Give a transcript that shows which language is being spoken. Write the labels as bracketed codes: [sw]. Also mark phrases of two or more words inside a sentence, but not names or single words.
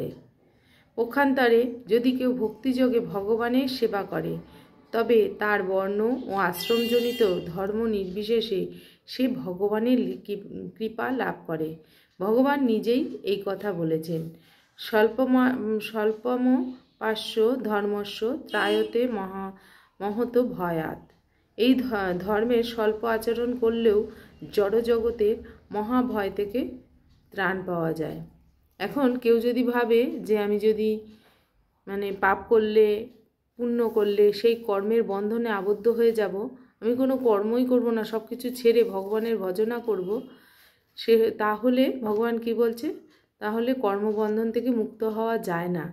[bn] পক্ষান্তরে যদি কেউ ভক্তিযোগে ভগবানের সেবা করে, তবে তার বর্ণ ও আশ্রমজনিত ধর্ম নির্বিশেষে সে ভগবানের কৃপা লাভ করে। ভগবান নিজেই এই কথা বলেছেন, [sa] স্বল্পম পার্শ্ব ধর্মস্য ত্রায়তে মহত ভয়াৎ। [bn] এই ধর্মের স্বল্প আচরণ করলেও জড়জগতের মহাভয় থেকে ত্রাণ পাওয়া যায়। এখন কেউ যদি ভাবে যে আমি যদি পাপ করলে পুণ্য করলে সেই কর্মের বন্ধনে আবদ্ধ হয়ে যাব, আমি কোনো কর্মই করব না, সব কিছু ছেড়ে ভগবানের ভজনা করব, তাহলে ভগবান কি বলছে, তাহলে কর্মবন্ধন থেকে মুক্ত হওয়া যায় না।